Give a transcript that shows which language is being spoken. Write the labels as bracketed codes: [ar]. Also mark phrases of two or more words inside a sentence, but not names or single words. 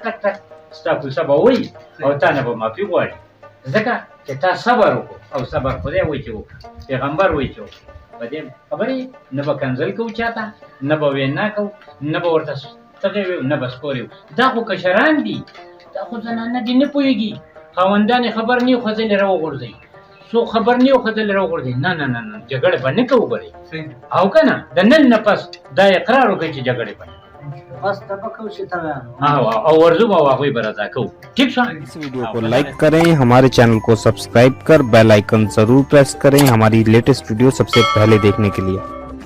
[ps] ټک ټک ستا کوڅه به وایي او تا نه به معافي غواړي ځکه چې تا صبر وکړو او صبر خدای وایي چې وکړه پیغمبر وایي چې وکړه په دې خبرې نه به کنځل کوو چاته نه به وینا کوو نه به ورته تغې ویو نه به سپورې دا خو کشران دي دا خو زنانه دي نه پوهېږي خاوندان یې خبر نه یو ښځلې راوغورځوي څوک خبر نه یو ښځلې راوغورځوي نه نه نه نه جګړې به نه کوو ګورې او که نه د نن نه پس دا اقرار وکړئ چې جګړې به نه बस तब कब से तब او ورزو به هغوی به رضا کوو ٹھیک شو [hi] इस वीडियो को लाइक करें, हमारे चैनल को सब्सक्राइब कर [en] bell icon [hi] जरूर प्रेस करें हमारी [en] latest video [hi] सबसे पहले देखने के लिए।